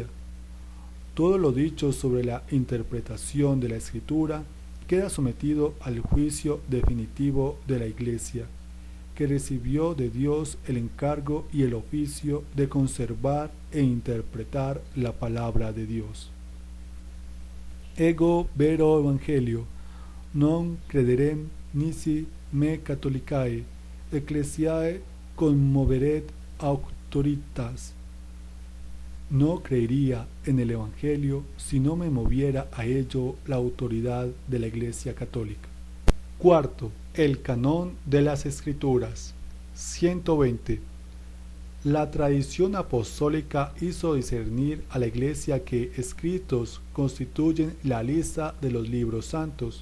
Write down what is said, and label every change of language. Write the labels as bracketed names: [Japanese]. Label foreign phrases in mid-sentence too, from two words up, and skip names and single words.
[Spanish] Todo lo dicho sobre la interpretación de la Escritura queda sometido al juicio definitivo de la Iglesia, que recibió de Dios el encargo y el oficio de conservar e interpretar la palabra de Dios. [Latin] Ego vero evangelio, non crederem nisi me catholicae, ecclesiae conmoveret auctoritas. [Spanish] No creería en el Evangelio si no me moviera a ello la autoridad de la Iglesia Católica. Cuarto, el canón de las Escrituras. 120. La tradición apostólica hizo discernir a la Iglesia que escritos constituyen la lista de los libros santos.